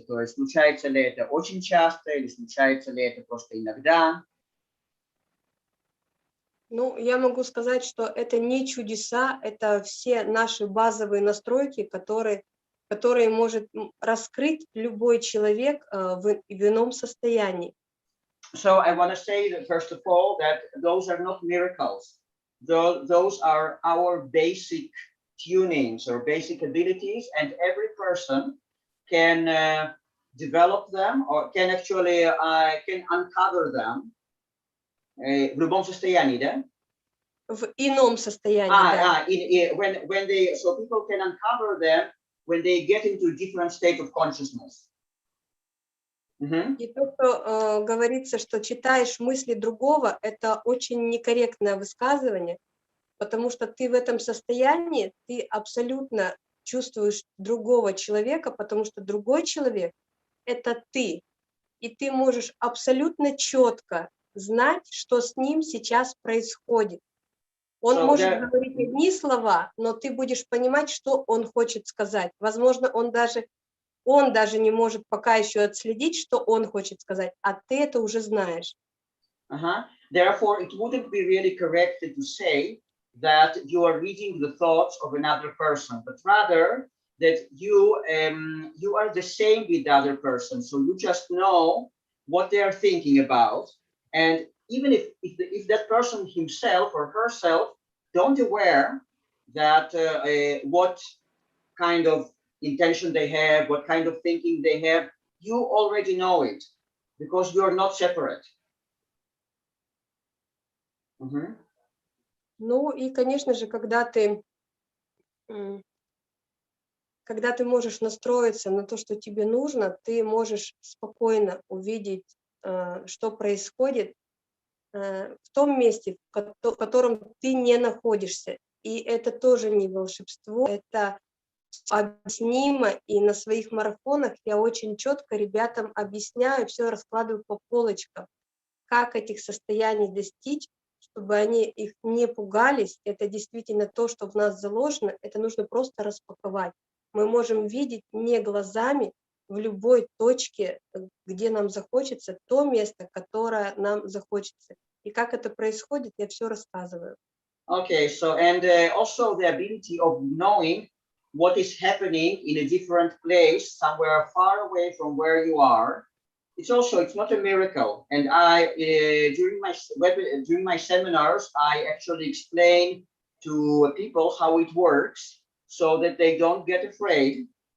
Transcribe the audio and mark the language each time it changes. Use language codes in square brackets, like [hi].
[ru] То есть случается ли это очень часто, или случается ли это просто иногда. Ну, я могу сказать, что это не чудеса, это все наши базовые настройки, которые может раскрыть любой человек в ином состоянии. [en] So I want to say that first of all that those are not miracles. Those are our basic tunings or basic abilities, and every person can develop them or can actually can uncover them. [ru] В любом состоянии, да? В ином состоянии, да. [en] When they, so people can uncover them when they get into a different state of consciousness. [ru] И то, что говорится, что читаешь мысли другого, это очень некорректное высказывание, потому что ты в этом состоянии, ты абсолютно чувствуешь другого человека, потому что другой человек — это ты, и ты можешь абсолютно четко знать, что с ним сейчас происходит. Он может говорить одни слова, но ты будешь понимать, что он хочет сказать. Возможно, он даже не может пока еще отследить, что он хочет сказать, а ты это уже знаешь. [en] Therefore, it wouldn't be really correct to say that you are reading the thoughts of another person, but rather that you are the same with the other person. So you just know what they are thinking about, and even if that person himself or herself don't aware that what kind of intention they have, what kind of thinking they have, you already know it because you are not separate. [ru] Ну и, конечно же, когда ты можешь настроиться на то, что тебе нужно, ты можешь спокойно увидеть, что происходит в том месте, в котором ты не находишься. И это тоже не волшебство, это объяснимо, и на своих марафонах я очень четко ребятам объясняю, все раскладываю по полочкам, как этих состояний достичь, чтобы они их не пугались. Это действительно то, что в нас заложено, это нужно просто распаковать. Мы можем видеть не глазами в любой точке, где нам захочется, то место, которое нам захочется. И как это происходит, я все рассказываю. [en] Okay, so and also the ability of knowing what is happening in a different place, somewhere far away from where you are. It's not a miracle. And during my seminars, I actually explain to people how it works so that they don't get afraid.